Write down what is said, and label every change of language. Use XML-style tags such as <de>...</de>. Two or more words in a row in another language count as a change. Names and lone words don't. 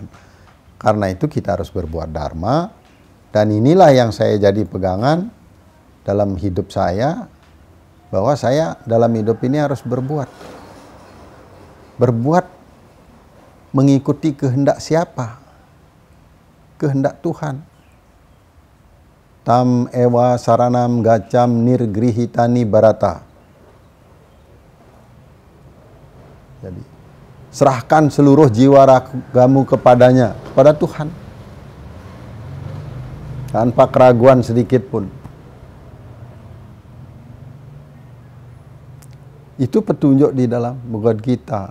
<id>Karena itu kita harus berbuat dharma, dan inilah yang saya jadi pegangan dalam hidup saya, bahwa saya dalam hidup ini harus berbuat. Berbuat mengikuti kehendak siapa? Kehendak Tuhan.</id> <sa>Tam ewa saranam gacam nirgrihitani barata.</sa> <id>Jadi serahkan seluruh jiwa ragamu kepadanya, kepada Tuhan. Tanpa keraguan sedikit pun. Itu petunjuk di dalam Bhagavad Gita.</id>